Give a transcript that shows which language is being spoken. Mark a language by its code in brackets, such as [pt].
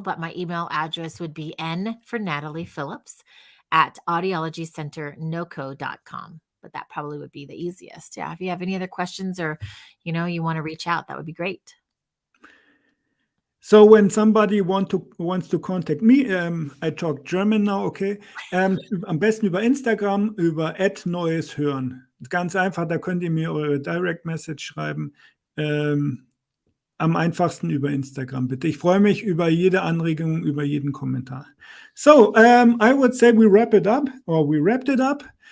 [en] But my email address would be N for Natalie Phillips at audiologycenternoco.com. But that probably would be the easiest. Yeah. If you have any other questions or, you want to reach out, that would be great. So when somebody wants to contact me, I talk German now, okay? [de] Am besten über Instagram, über @neues hören. Ganz einfach, da könnt ihr mir eure Direct Message schreiben. Am einfachsten über Instagram, bitte. Ich freue mich über jede Anregung, über jeden Kommentar. [en] So, I would say we wrap it up, or we wrapped it up.